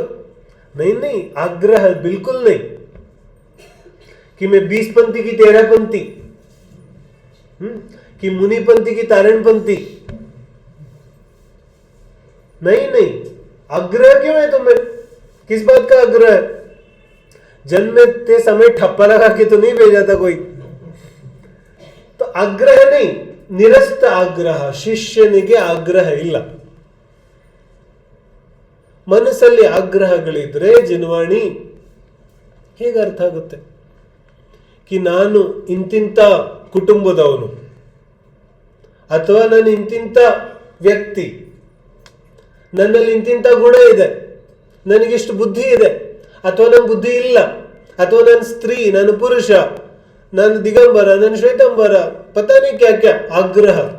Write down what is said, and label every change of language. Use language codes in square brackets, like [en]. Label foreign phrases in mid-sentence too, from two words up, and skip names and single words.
[hi] नहीं नहीं, आग्रह बिल्कुल नहीं कि मैं 20 पंथी की 13 पंथी, कि मुनि पंथी की तारण पंथी. नहीं नहीं, आग्रह क्यों है तुम्हें? किस बात का आग्रह है? जन्मते समय ठप्पा लगा के तो नहीं भेजा था कोई. तो आग्रह नहीं, निरस्त ಆಗ್ರಹ. [kn] ಶಿಷ್ಯನಿಗೆ ಆಗ್ರಹ ಇಲ್ಲ. ಮನಸ್ಸಲ್ಲಿ ಆಗ್ರಹಗಳಿದ್ರೆ ಜಿನವಾಣಿ ಹೇಗೆ ಅರ್ಥ ಆಗುತ್ತೆ? ಕಿ ನಾನು ಇಂತಿಂತ ಕುಟುಂಬದವನು, ಅಥವಾ ನಾನು ಇಂತಿಂತ ವ್ಯಕ್ತಿ, ನನ್ನಲ್ಲಿ ಇಂತಿಂತ ಗುಣ ಇದೆ, ನನಗಿಷ್ಟು ಬುದ್ಧಿ ಇದೆ, ಅಥವಾ ನನ್ನ ಬುದ್ಧಿ ಇಲ್ಲ, ಅಥವಾ ನಾನು ಸ್ತ್ರೀ, ನಾನು ಪುರುಷ, ನಾನು ದಿಗಂಬರ, ನಾನು ಶ್ವೇತಂಬರ, [hi] पताने क्या क्या आग्रह.